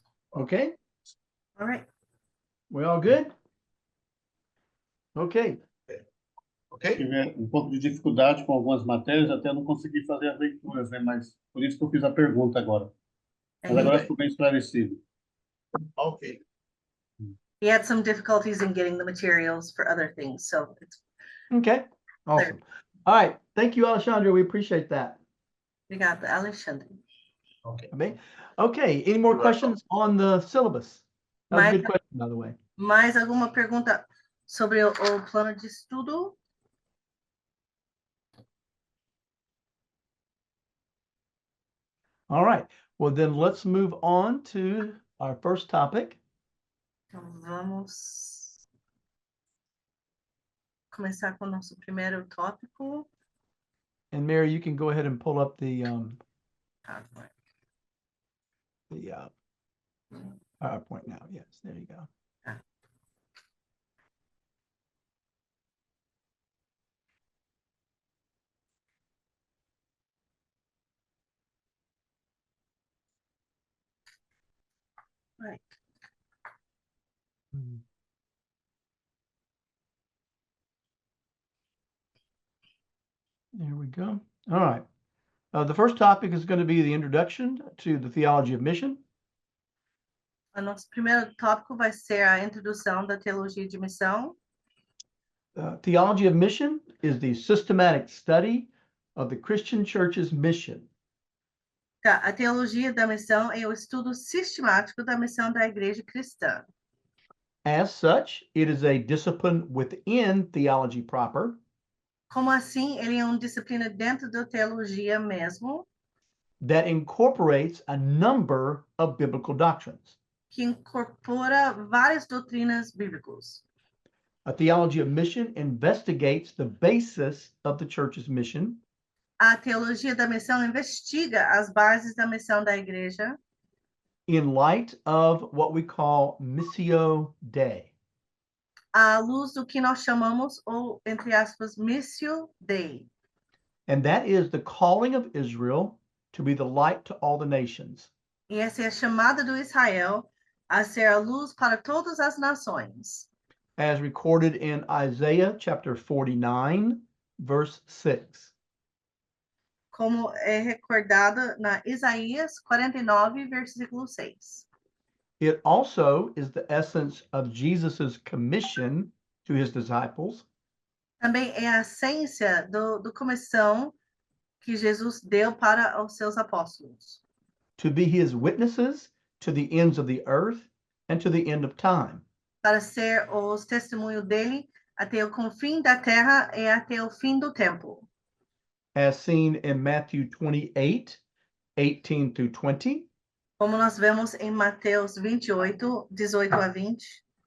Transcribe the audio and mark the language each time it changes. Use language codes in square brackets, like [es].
[en] okay, All right. we all good? Okay. ok? [pt] Tive um pouco de dificuldade com algumas matérias, até não consegui fazer as leituras, né? Mas por isso que eu fiz a pergunta agora. Mas [en] And [pt] agora bem. ficou bem esclarecido. Ok. [en] he had some difficulties in getting the materials for other things, so it's Okay, awesome. All right, thank you, Alexandra. We appreciate that. [pt] obrigada, Alexandre. Ok. [en] Okay, any more You're welcome. questions on the syllabus? That was a [pt] Mais, [en] good question, by the way. [pt] mais alguma pergunta sobre o plano de estudo? [en] All right, well then let's move on to our first topic. [pt] Então, vamos começar com o nosso primeiro tópico. [en] And Mary, you can go ahead and pull up the PowerPoint now. Yes, there you go. Right. There we go. All right. The first topic is going to be the introduction to the theology of mission. [pt] O nosso primeiro tópico vai ser a introdução da teologia de missão. [en] Theology of mission is the systematic study of the Christian church's mission. [pt] Tá, a teologia da missão é o estudo sistemático da missão da igreja cristã. [en] As such, it is a discipline within theology proper. [pt] Como assim, ele é uma disciplina dentro da teologia mesmo, [en] that incorporates a number of biblical doctrines. [pt] que incorpora várias doutrinas bíblicas. [en] A theology of mission investigates the basis of the church's mission. [pt] A teologia da missão investiga as bases da missão da igreja [en] In light of what we call Missio Dei. [pt] à luz do que nós chamamos, ou entre aspas, Missio Dei. [en] And that is the calling of Israel to be the light to all the nations. [pt] E essa é a chamada do Israel a ser a luz para todas as nações. [en] As recorded in Isaiah chapter 49, verse 6. [pt] Como é recordado na Isaías 49, versículo 6. [en] It also is the essence of Jesus's commission to his disciples. [pt] Também é a essência do comissão que Jesus deu para os seus apóstolos. [en] To be his witnesses to the ends of the earth and to the end of time. [pt] Para ser os testemunhos dele até o confim da terra e até o fim do tempo. [en] As seen in Matthew 28, 18 through 20. [pt] Como nós vemos em Mateus 28, 18 a 20.